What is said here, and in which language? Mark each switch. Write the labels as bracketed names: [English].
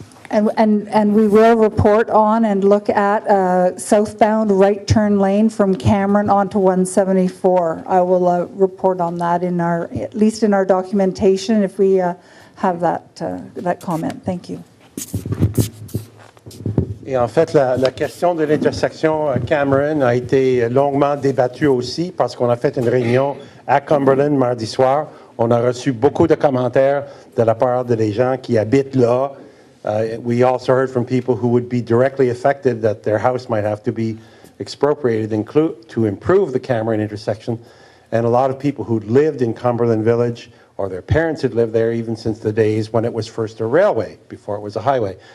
[English] And we will report on and look at southbound right turn lane from Cameron onto 174. I will report on that in our, at least in our documentation, if we have that comment. Thank you. [French] Et en fait, la question de l'intersection Cameron a été longuement débattue aussi parce qu'on a fait une réunion à Cumberland mardi soir. On a reçu beaucoup de commentaires de la part des gens qui habitent là. [English] We also heard from people who would be directly affected that their house might have to be expropriated to improve the Cameron intersection. And a lot of people who'd lived in Cumberland Village, or their parents had lived there even since the days when it was first a railway, before it was a highway.